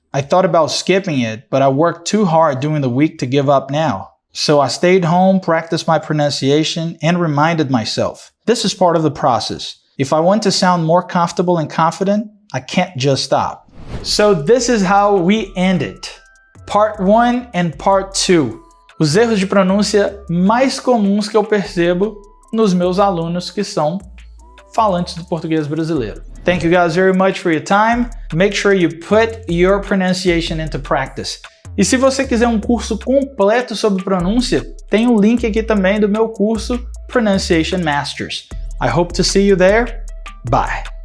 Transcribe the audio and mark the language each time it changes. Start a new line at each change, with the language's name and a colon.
English: I thought about skipping it, but I worked too hard during the week to give up now. So I stayed home, practiced my pronunciation, and reminded myself, this is part of the process. If I want to sound more comfortable and confident, I can't just stop. So this is how we end it. Part 1 and Part 2.
Portuguese: Os erros de pronúncia mais comuns que eu percebo nos meus alunos que são falantes do português brasileiro.
English: Thank you guys very much for your time. Make sure you put your pronunciation into practice.
Portuguese: E se você quiser um curso completo sobre pronúncia, tem um link aqui também do meu curso Pronunciation Masters.
English: I hope to see you there. Bye.